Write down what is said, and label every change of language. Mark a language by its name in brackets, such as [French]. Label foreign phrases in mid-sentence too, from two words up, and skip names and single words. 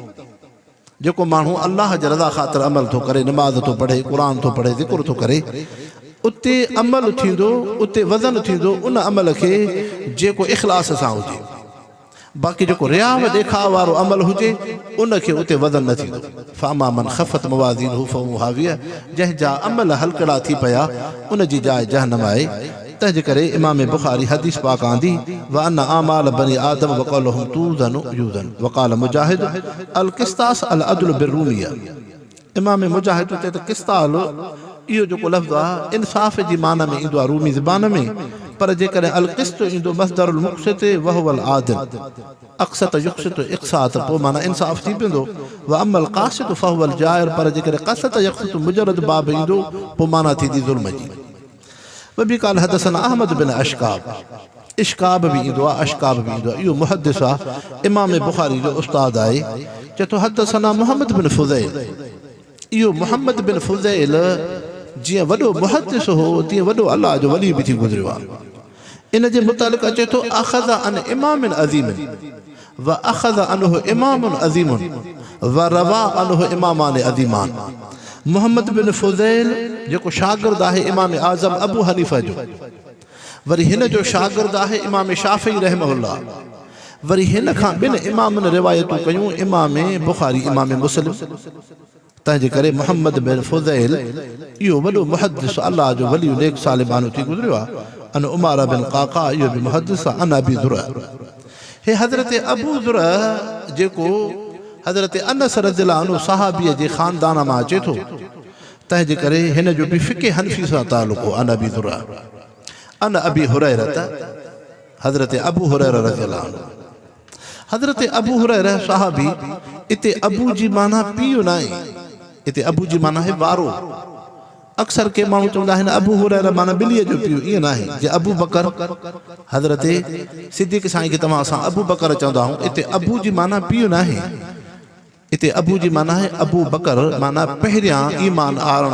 [Sindhi] जेको माण्हू अल्लाह जे रज़ा ख़ातिर अमल थो करे नमाज़ थो पढ़े क़ुर थो पढ़े ज़िक्र थो करे उते अमल थींदो उते वज़न थींदो उन अमल खे जेको इख़लास सां हुजे बाक़ी जेको रिया ॾेखाव वारो अमल हुजे उनखे उते वज़न न थींदो [Arabic] فأما من خفت موازينه فهم هاوية [Sindhi] जंहिंजा अमल हलकड़ा थी पिया उन जी जाइ जहन्नम आहे तंहिंजे करे इमाम बुखारी हदीस पाक आंदी [Arabic] وأن أعمال بني آدم وقولهم توزن يوزن وقال مجاهد القسطاس العدل بالرومية [Sindhi] इमाम मुजाहिद चए त क़िस्ताल इहो जेको लफ़्ज़ आहे इंसाफ़ जी माना में ईंदो आहे रूमी ज़बान में पर जेकॾहिं [Arabic] القسط [Sindhi] ईंदो [Arabic] مصدر المقسط وهو العادل أقسط يقسط إقساط [Sindhi] पोइ माना इंसाफ़ थी पवंदो [Arabic] وأما القاسط فهو الجائر [Sindhi] पर जेकॾहिं [Arabic] قسط يقسط [Sindhi] मुजरद बाब ईंदो पोइ माना थींदी ज़ुल्म जी [Arabic] وبه قال حدثنا [Sindhi] अहमद बिन अशकाब इश्काब बि ईंदो आहे अशकाब बि ईंदो आहे इहो मुहद्दिस आहे इमाम बुखारी जो उस्ताद आहे चए थो हदसना मुहम्मद बिन फुज़ैल इहो मुहम्मद बिन फुज़ैल जीअं वॾो मुहद्दिस हो तीअं वॾो अल्लाह जो वली बि थी गुज़रियो आहे इन जे मुतालिक़ अचे थो [Arabic] أخذ عن إمام عظيم وأخذ عنه إمام عظيم وروى عنه إمامان عظيمان [Sindhi] मुहम्मद बिन फुज़ैल जेको शागिर्द आहे इमाम आज़म अबू हनीफ़ा जो वरी हिन जो शागिर्द आहे इमाम शाफ़ी रहमहुल्लाह वरी हिन खां ॿिनि इमामनि रिवायतूं कयूं इमाम बुखारी इमाम मुस्लिम तंहिंजे करे मुहम्मद बिन फुज़ैल इहो वॾो मुहद्दिस अल्लाह जो वली नेक सालिमानो थी गुज़रियो आहे अन उमारा बिन क़ाक़ा इहो बि मुहद्दिस आहे अन अबी ज़ुरअ हे हज़रत अबू ज़ुरअ जेको हज़रत अनस [Arabic] رضي الله عنه [Sindhi] सहाबीअ जे ख़ानदान मां अचे थो तंहिंजे करे हिन जो बि फ़िक़े हनफ़ी सां तालुक़ हो अन अबी ज़ुरअ अन अबी हुरैरत हज़रत अबू हुरैरा [Arabic] رضي الله عنه [Sindhi] हज़रत अबू हुरैरा सहाबी इते अबू जी माना पीउ न आहे इते अबू जी माना है वारो अक्सर के माण्हू चवंदा आहिनि अबू हुरैरा माना ॿिलीअ जो पीउ ईअं न आहे जे अबू बकर हज़रत सिद्दीक़ साईं खे तव्हां असां अबू बकर चवंदा आहियूं इते अबू जी माना पीउ न आहे इते अबू जी माना है अबू बकर माना पहिरियां ईमान आणण